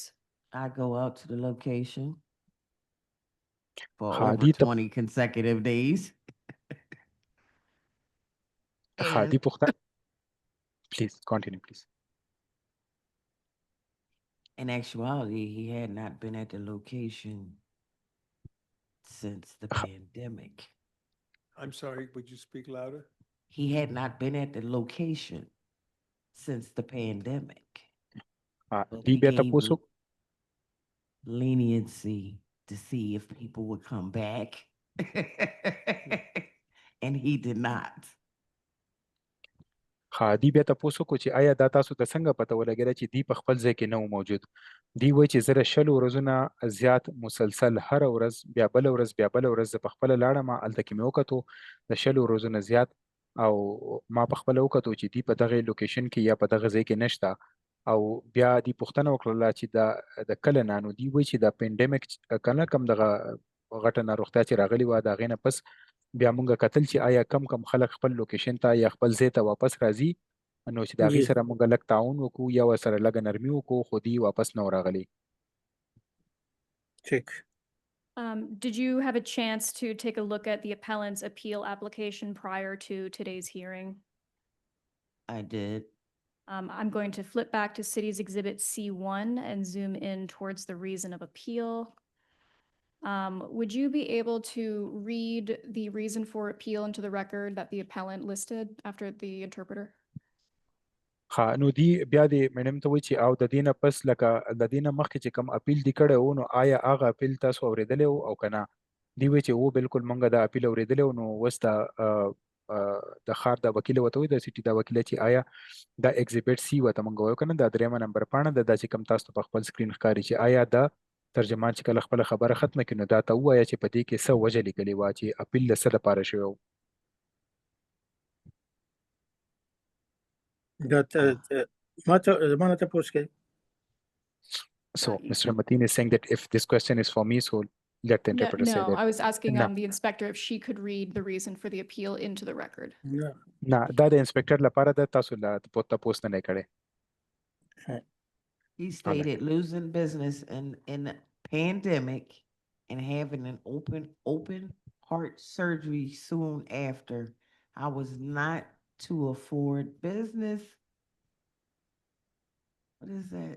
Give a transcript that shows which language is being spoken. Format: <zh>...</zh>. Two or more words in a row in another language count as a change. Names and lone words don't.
<en>I go out to the location for ها over</en> <ps>دی</ps> <en>20 consecutive days.</en> <ps>ها دی پوښتنه</ps> <en>please continue please. In actuality, he had not been at the location since the pandemic. I'm sorry, would you speak louder? He had not been at the location since the pandemic. But</en> <ps>دی</ps> <en>we</en> <ps>بیا</ps> <en>gave</en> <ps>تپوس</ps> <en>leniency to see if people would come back. And he did not.</en> <ps>ها دی بیا تپوس وکړو چې آیا دا تاسو ته څنګه پته ولګېده چې دی په خپل ځای کې نه و موجود. دی وایي چې زه د 10 ورځو نه زیات مسلسل هره ورځ بیا بله ورځ بیا بله ورځ زه په خپله لاړم هلته کې مې وکتو د 10 ورځو نه زیات او ما په خپله وکتو چې دی په دغه لوکیشن کې یا په دغه ځای کې نشته او بیا دی پوښتنه وکړله چې د کله نه نو دی وایي چې د پینډیمک که نه کوم دغه غټه ناروغتیا چې راغلې وه د هغې نه پس بیا مونږ کتل چې آیا کم خلک خپل لوکیشن ته یا خپل ځای ته واپس راځي نو چې د هغې سره مونږ لږ تعاون وکړو یا ورسره لږه نرمي وکړو خو دی واپس نه و راغلی.</ps> <ur>ٹھیک.</ur> <en>Did you have a chance to take a look at the appellant's appeal application prior to today's hearing? I did. I'm going to flip back to City's Exhibit C1 and zoom in towards the reason of appeal. Would you be able to read the reason for appeal into the record that the appellant listed after the interpreter?</en> <ps>ها نو دی بیا د میډم ته وایي چې او د دې نه پس لکه د دې نه مخکې چې کوم اپیل دی کړی و نو آیا هغه اپیل تاسو اورېدلی و او که نه. دی وایي چې و بالکل مونږ د اپیل اورېدلی و نو اوس د ښار د وکیله ورته وایي د سیټي د وکیله چې آیا دا</ps> <en>exhibit C</en> <ps>ورته مونږ وایو که نه دا 3 نمبر پاڼه ده دا چې کوم تاسو ته په خپل سکرین ښکاري چې آیا دا ترجمان چې کله خپله خبره ختمه کړي نو دا ته ووایه چې په دې کې څه وجه لیکلې وه چې اپیل د څه لپاره شوی و. زمانه تپوس کوي.</ps> <en>So Mr. Mateen is saying that if this question is for me, so let the interpreter say No, that. I was asking No. the inspector if she could read the reason for the appeal into the record.</en> <ps>نه دا د انسپکټر لپاره ده تاسو له تپوس نه نه کړی.</ps> <en>He stated losing business in the pandemic and having an open heart surgery soon after. I was not to afford business. What is that?</en>